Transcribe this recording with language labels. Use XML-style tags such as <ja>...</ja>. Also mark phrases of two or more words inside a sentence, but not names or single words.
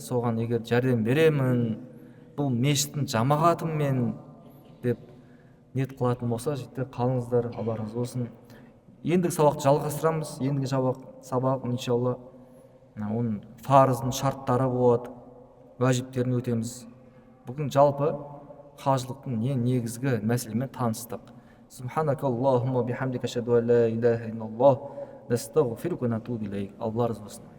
<kk>Соған егер жәрдем беремін, бұл мешіттің жамағатыммен деп ниет қылатын болса, жетті қалыңыздар, Алла разы болсын. Ендігі сабақты жалғастырамыз. Ендігі сабақ иншалла оның фарыздың шарттары болады, уәжіптерін өтеміз. Бүгін жалпы қажылықтың ең негізгі мәселемен таныстық.</kk> <ar>سبحانك اللهم بحمدك أشهد أن لا إله إلا الله نستغفرك ونتوب إليك.</ar> <kk>Алла разы болсын.</kk>